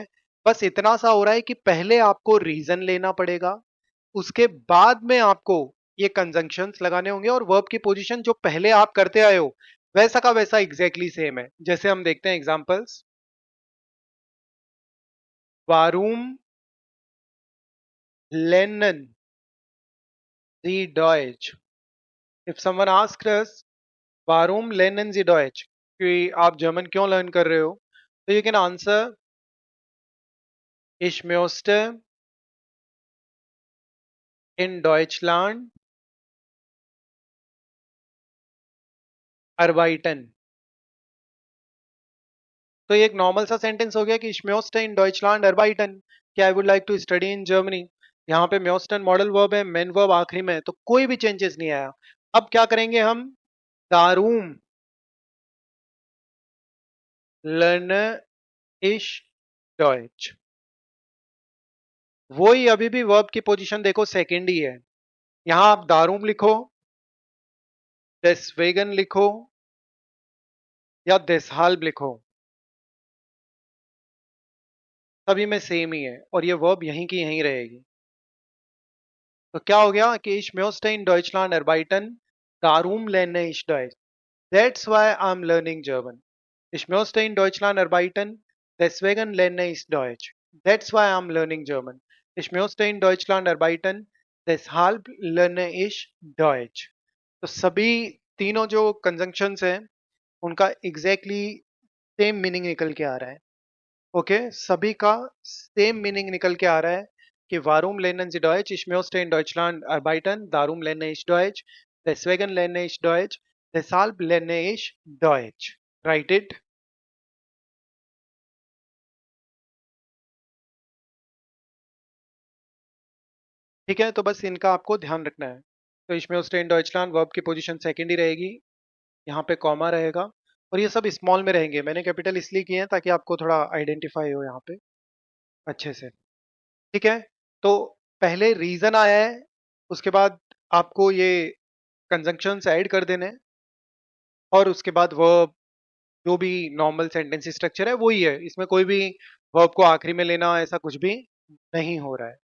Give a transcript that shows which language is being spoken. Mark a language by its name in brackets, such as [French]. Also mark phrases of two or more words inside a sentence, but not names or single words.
[Hindi] बस इतना सा हो रहा है कि पहले आपको रीजन लेना पड़ेगा, उसके बाद में आपको ये कंजंक्शंस लगाने होंगे, और वर्ब की पोजीशन जो पहले आप करते आए हो वैसा का वैसा [English] exactly same [Hindi] है। जैसे हम देखते हैं एग्जांपल्स। [German] वारूम lernen Sie Deutsch? [English] If someone asks us, [German] warum lernen Sie Deutsch? [Hindi] कि आप जर्मन क्यों लर्न कर रहे हो, तो [English] you can answer, [German] ich möchte in Deutschland arbeiten। [Hindi] तो ये एक नॉर्मल सा सेंटेंस हो गया कि [German] ich möchte in Deutschland arbeiten, [English] कि I would like to study in Germany। [Hindi] यहाँ पे möchten [English] modal verb [Hindi] है, [English] main verb [Hindi] आखिरी में है, तो कोई भी चेंजेस नहीं आया। अब क्या करेंगे हम, [German] darum lerne ich Deutsch। [Hindi] वही अभी भी वर्ब की पोजीशन देखो सेकेंड ही है। यहां आप दारूम लिखो, deswegen लिखो या deshalb लिखो, सभी में सेम ही है और ये वर्ब यहीं की यहीं रहेगी। तो क्या हो गया कि [German] ich möchte in Deutschland arbeiten, darum lerne ich Deutsch, [English] that's why I'm learning German। [German] Ich möchte in Deutschland arbeiten, deswegen lerne ich Deutsch, [English] that's why I'm learning German। [German] Ich möchte in Deutschland arbeiten, deshalb lerne ich Deutsch। [Hindi] तो सभी तीनों जो कंजंक्शंस हैं उनका [English] exactly same meaning [Hindi] निकल के आ रहा है। ओके, सभी का [English] same meaning [Hindi] निकल के आ रहा है कि [German] वारूम lernen Sie Deutsch, ich möchte in Deutschland arbeiten, darum lerne ich Deutsch, deswegen lerne ich Deutsch, deshalb lerne ich Deutsch। [English] Write it। [Hindi] ठीक है, तो बस इनका आपको ध्यान रखना है। तो [German] ich möchte in Deutschland [Hindi] वर्ब की [English] position second [Hindi] ही रहेगी, यहाँ पे कॉमा रहेगा, और ये सब स्मॉल में रहेंगे। मैंने कैपिटल इसलिए किए हैं ताकि आपको थोड़ा आइडेंटिफाई हो यहाँ पे अच्छे से। ठीक है, तो पहले रीजन आया है, उसके बाद आपको ये [English] conjunctions add [Hindi] कर देने हैं, और उसके बाद वर्ब, जो भी [English] normal sentence structure [Hindi] है वही है, इसमें कोई भी वर्ब को आखिरी में लेना ऐसा कुछ भी नहीं हो रहा है।